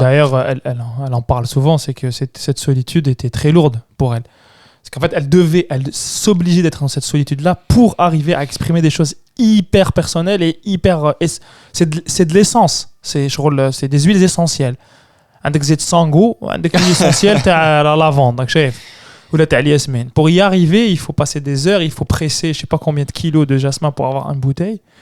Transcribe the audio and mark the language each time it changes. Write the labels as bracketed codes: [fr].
[fr] d'ailleurs, elle en parle souvent, c'est que cette solitude était très lourde pour elle. Parce qu'en fait, elle s'obligeait d'être dans cette solitude-là pour arriver à exprimer des choses hyper personnelles et hyper... c'est de l'essence, c'est des huiles essentielles. [ar] عندك زيت سانغو وعندك l'huile essentielle تاع la lavande, داك شايف ولا تاع الياسمين. [fr] Pour y arriver, il faut passer des heures, il faut presser je sais pas combien de kilos de jasmin pour avoir une bouteille.